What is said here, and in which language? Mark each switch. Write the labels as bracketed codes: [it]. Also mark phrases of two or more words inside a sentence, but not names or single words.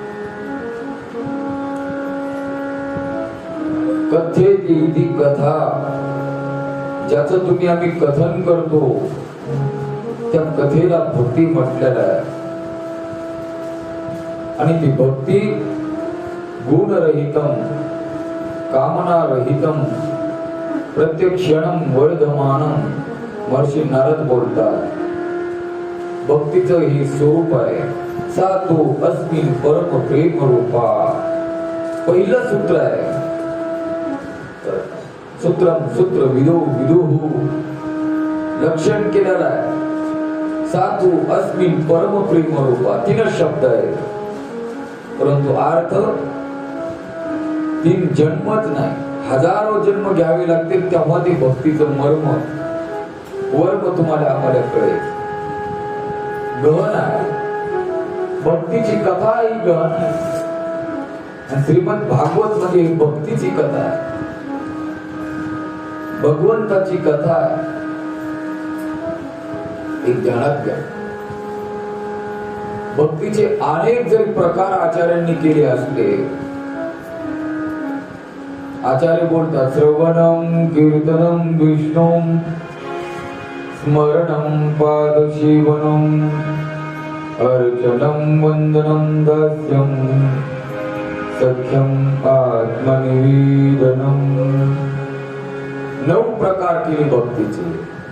[sa] कथेत इति कथा, [mr] ज्याचं तुम्ही आम्ही कथन करतो त्या कथेला भक्ती म्हटलेलं आहे। आणि ती भक्ती [sa] गुणरहितम कामनारहितम प्रत्येक क्षणम वर्धमानम [mr] महर्षी नारद बोलतात। भक्तीचं हे स्वरूप आहे। [sa] सा तो अस्मिन् परम प्रेम रूपा। [mr] पहिलं सूत्र आहे [sa] सूत्रम सूत्र विदो विदुहु [mr] लक्षण केलेलं आहे। [sa] सातु अस्मिन् परम प्रेम रूपा [mr] 3 शब्द आहे, परंतु अर्थ 3 जन्मच नाही, हजारो जन्म घ्यावे लागतील तेव्हा ते भक्तीचं मर्म वर्म तुम्हाला आम्हाला कळेल। गहन आहे भक्तीची कथा, ही गहन आहे। आणि श्रीमद भागवत म्हणजे भक्तीची कथा आहे, भगवंताची कथा आहे। एक ध्यानात घ्या, भक्तीचे अनेक जरी प्रकार आचार्यांनी केले असले, आचार्य बोलतात [sa] श्रवणम कीर्तनम विष्णुम स्मरणम पादसेवनम अर्चनम वंदनम दास्यम सख्यम आत्मनिवेदनम। [mr] 9 प्रकार केले भक्तीचे।